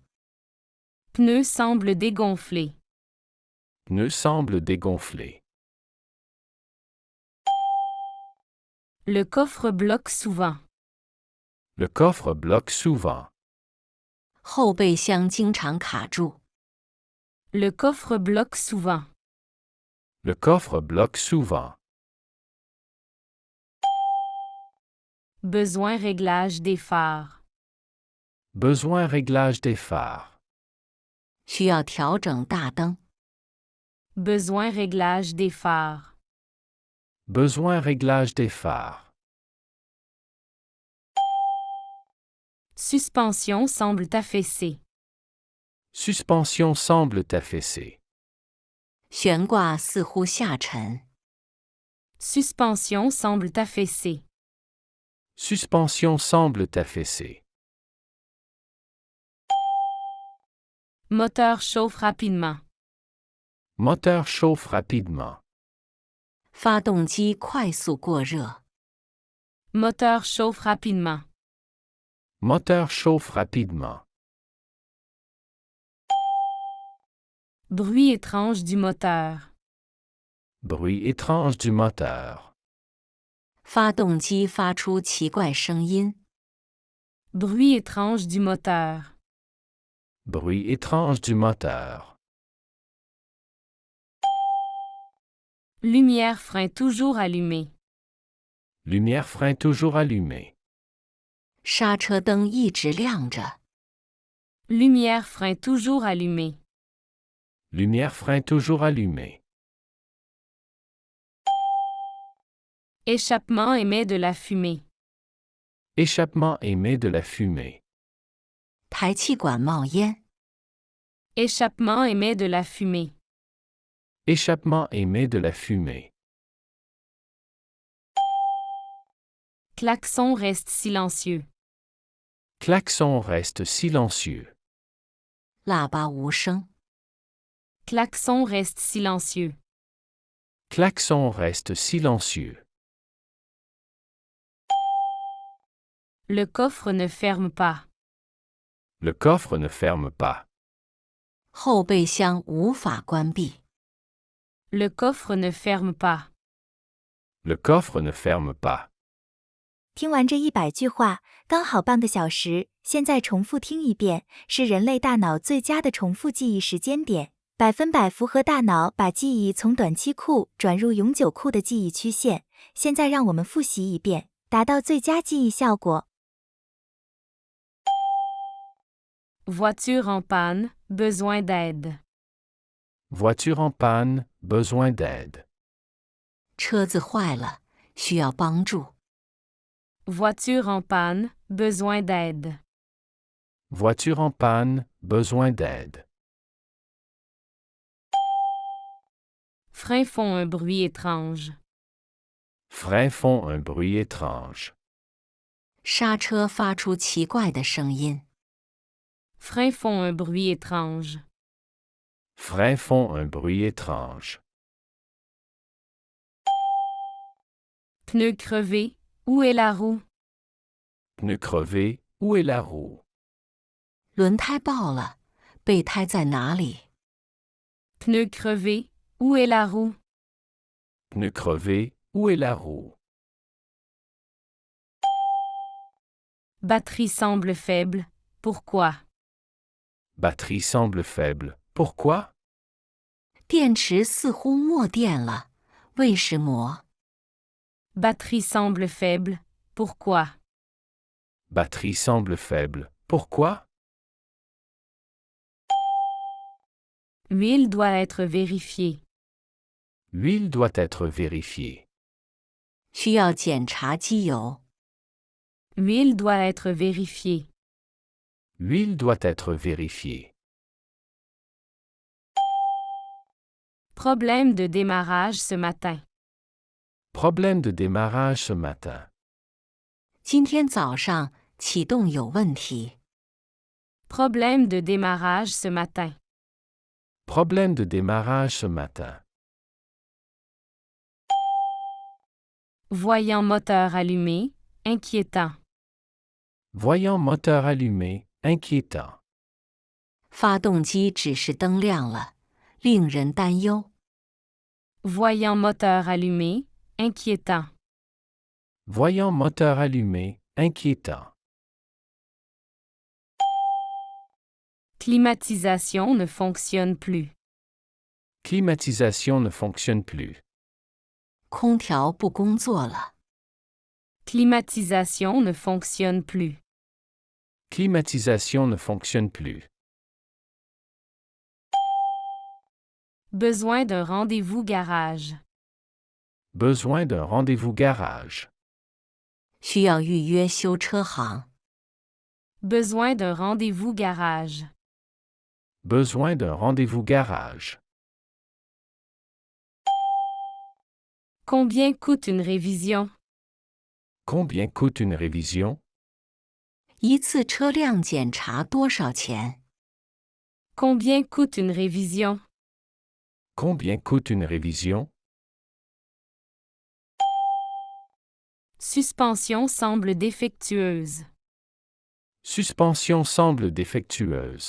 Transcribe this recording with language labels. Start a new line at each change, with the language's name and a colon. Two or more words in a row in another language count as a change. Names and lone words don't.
French: Pneu semble dégonflé. Pneu semble dégonflé. Le coffre bloque souvent. Le coffre bloque souvent.
Chinese: 后备箱经常卡住。
French: Le coffre bloque souvent. Le coffre bloque souvent. Besoin réglage des phares. Besoin réglage des phares.
Chinese: 需要调整大灯。
French: Besoin réglage des phares. Besoin réglage des phares. Suspension semble affaissée. Suspension semble affaissée.
Chinese: 悬挂似乎下沉。
French: Suspension semble affaissée. Suspension semble affaissée. Moteur chauffe rapidement. Moteur chauffe rapidement.
Chinese: 发动机快速过热。
French: Moteur chauffe rapidement. Moteur chauffe rapidement. Bruit étrange du moteur. Bruit étrange du moteur.
Chinese: 发动机发出奇怪声音。
French: Bruit étrange du moteur. Bruit étrange du moteur. Lumière frein toujours allumée. Lumière frein toujours allumée.
Chinese: 刹车灯一直亮着。
French: Lumière frein toujours allumée. Lumière frein toujours allumée. Échappement émet de la fumée. Échappement émet de la fumée.
Chinese: 排气管冒烟。
French: Échappement émet de la fumée. Échappement émet de la fumée. Klaxon reste silencieux. Klaxon reste silencieux.
Chinese: 喇叭无声。
French: Klaxon reste silencieux. Klaxon reste silencieux. Le coffre ne ferme pas. Le coffre ne ferme pas.
Chinese: 后备箱无法关闭。
French: Le coffre ne ferme pas. Le coffre ne ferme pas.
Chinese: 听完这100句话，刚好半个小时，现在重复听一遍，是人类大脑最佳的重复记忆时间点，100%符合大脑把记忆从短期库转入永久库的记忆曲线。现在让我们复习一遍，达到最佳记忆效果。
French: Voiture en panne, besoin d'aide. Voiture en panne, besoin d'aide.
Chinese: 车子坏了，需要帮助。
French: Voiture en panne, besoin d'aide. Voiture en panne, besoin d'aide. Freins font un bruit étrange. Freins font un bruit étrange.
Chinese: 刹车发出奇怪的声音。
French: Freins font un bruit étrange. Freins font un bruit étrange. Pneu crevé, où est la roue? Pneu crevé, où est la roue?
Chinese: 轮胎爆了，备胎在哪里？
French: Pneu crevé, où est la roue? Pneu crevé, où est la roue? Batterie semble faible, pourquoi? Batterie semble faible. Pourquoi?
Chinese: 电池似乎没电了，为什么？
French: Batterie semble faible, pourquoi? Batterie semble faible. Pourquoi? Huile doit être vérifiée. L'huile doit être vérifiée.
Chinese: 需要检查机油。
French: Huile doit être vérifiée. L'huile doit être vérifiée. Problème de démarrage ce matin. Problème de démarrage ce matin.
Chinese: 今天早上启动有问题。
French: Problème de démarrage ce matin. Problème de démarrage ce matin. Voyant moteur allumé, inquiétant. Voyant moteur allumé, inquiétant.
Chinese: 发动机指示灯亮了，令人担忧。
French: Voyant moteur allumé, inquiétant. Voyant moteur allumé, inquiétant. Climatisation ne fonctionne plus. Climatisation ne fonctionne plus.
Chinese: 空调不工作了。
French: Climatisation ne fonctionne plus. Climatisation ne fonctionne plus. Besoin d'un rendez-vous garage. Besoin d'un rendez-vous garage.
Chinese: 需要预约修车行。
French: Besoin d'un rendez-vous garage. Besoin d'un rendez-vous garage. Combien coûte une révision? Combien coûte une révision?
Chinese: 一次车辆检查多少钱？
French: Combien coûte une révision? Combien coûte une révision? Suspension semble défectueuse. Suspension semble défectueuse.